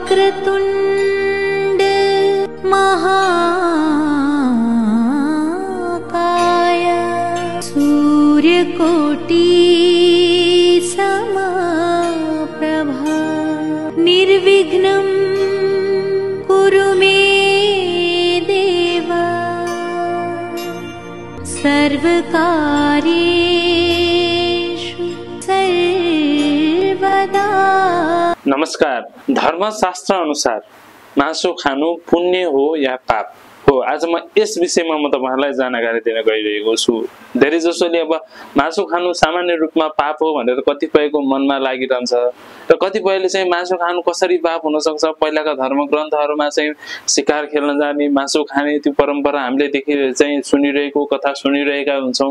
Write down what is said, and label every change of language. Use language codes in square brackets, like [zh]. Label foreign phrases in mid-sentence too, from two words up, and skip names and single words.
[sa] वक्रतुण्ड महाकाय सूर्यकोटि समप्रभा निर्विघ्नं कुरु मे देव सर्वकार्येषु सर्वदा। [ne] नमस्कार। धर्मशास्त्र अनुसार मासु खानु पुण्य हो या पाप हो, आज म यस विषयमा म तपाईहरुलाई जानकारी दिन गइरहेको छु। धेरै जसोले अब मासु खानु सामान्य रूपमा पाप हो भनेर कतिपयको मनमा लागिरहन्छ र कतिपयले चाहिँ मासु खानु कसरी पाप हुन सक्छ, पहिलाका धर्म ग्रन्थहरुमा चाहिँ शिकार खेल्न जाने, मासु खाने त्यो परम्परा हामीले चाहिँ सुनिरहेको, कथा सुनिरहेका हुन्छौं।